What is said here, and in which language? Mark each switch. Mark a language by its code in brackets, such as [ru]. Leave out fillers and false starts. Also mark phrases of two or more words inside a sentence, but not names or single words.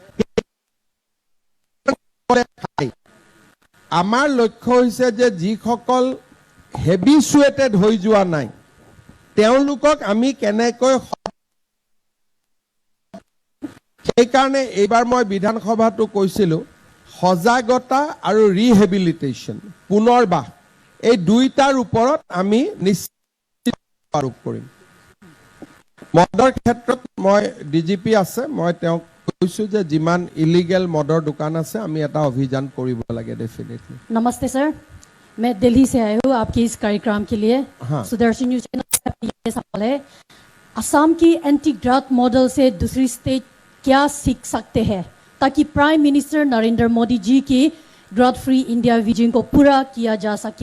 [as] আমাৰ লক্ষ্য হৈছে যে যিসকল হেবিচুৱেটেড হৈ যোৱা নাই, তেওঁলোকক আমি কেনেকৈ, সেইকাৰণে এইবাৰ মই বিধানসভাতো কৈছিলোঁ, সজাগতা আৰু ৰিহেবিলিটেশ্যন, পুনৰবাস, এই দুইটাৰ ওপৰত আমি নিশ্চিত আৰোপ কৰিম। মদৰ ক্ষেত্ৰত মই DGP আছে, মই তেওঁক কৈছোঁ যে যিমান ইলিগেল মদৰ দোকান আছে আমি এটা অভিযান কৰিব লাগে डेफिनेटली। [hi] नमस्ते सर, मैं दिल्ली से आई हूँ आपके इस कार्यक्रम के लिए। हाँ। सुदर्शन न्यूज चैनल से ये सवाल है, असम की एंटी ड्रग मॉडल से दूसरी स्टेट क्या सीख सकते हैं ताकि प्राइम मिनिस्टर नरेंद्र मोदी जी की ड्रग फ्री इंडिया विजन को पूरा किया जा सके?